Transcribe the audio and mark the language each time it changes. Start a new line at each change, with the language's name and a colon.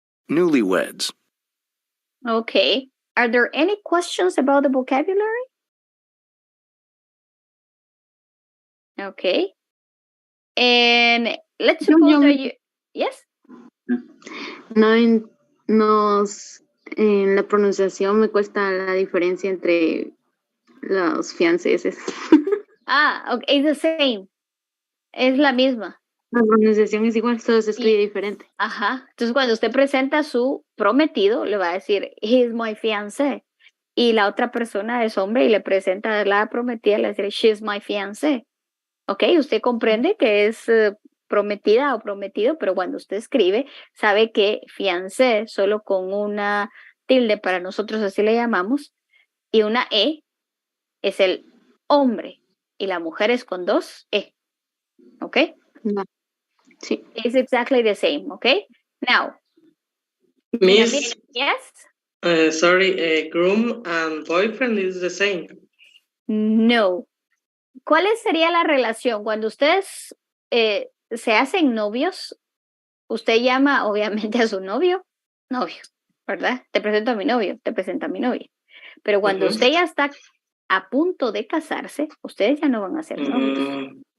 English: Newlyweds. Okay. Are there any questions about the vocabulary? Okay. And let's suppose that you... Yes?
Spanish: No, en la pronunciación me cuesta la diferencia entre los fianceses.
English: Okay, it's the same.
Spanish: Es la misma. La pronunciación es igual, solo se escribe diferente. Ajá. Entonces, cuando usted presenta a su prometido, le va a decir,
English: he is my fiancé.
Spanish: Y la otra persona es hombre y le presenta a la prometida, le va a decir,
English: she is my fiancé.
Spanish: Ok, usted comprende que es prometida o prometido, pero cuando usted escribe, sabe que fiancé solo con una tilde, para nosotros así le llamamos, y una E es el hombre y la mujer es con dos E. ¿Ok? No. Sí.
English: It's exactly the same, okay? Now, Miss, yes? sorry, groom and boyfriend is the same.
Spanish: No. ¿Cuál sería la relación? Cuando ustedes se hacen novios, usted llama obviamente a su novio, ¿verdad? Te presento a mi novio, te presento a mi novia. Pero cuando usted ya está a punto de casarse, ustedes ya no van a ser novios.